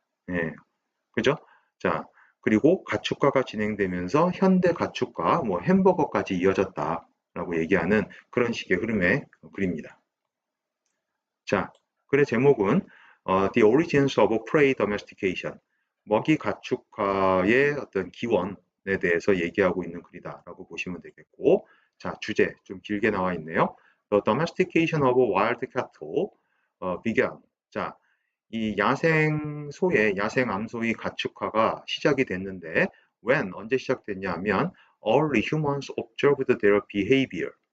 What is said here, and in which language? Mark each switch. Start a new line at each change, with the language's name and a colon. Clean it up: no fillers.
Korean: 예, 그죠? 자, 그리고 가축화가 진행되면서 현대 가축화, 뭐 햄버거까지 이어졌다라고 얘기하는 그런 식의 흐름의 글입니다. 자, 글의 제목은
English: The Origins of Prey Domestication,
Korean: 먹이 가축화의 어떤 기원에 대해서 얘기하고 있는 글이다라고 보시면 되겠고, 자, 주제 좀 길게 나와 있네요.
English: The Domestication of Wild Cattle began.
Korean: 자, 이 야생 암소의 가축화가 시작이 됐는데 언제 시작됐냐 하면
English: early humans observed their behavior.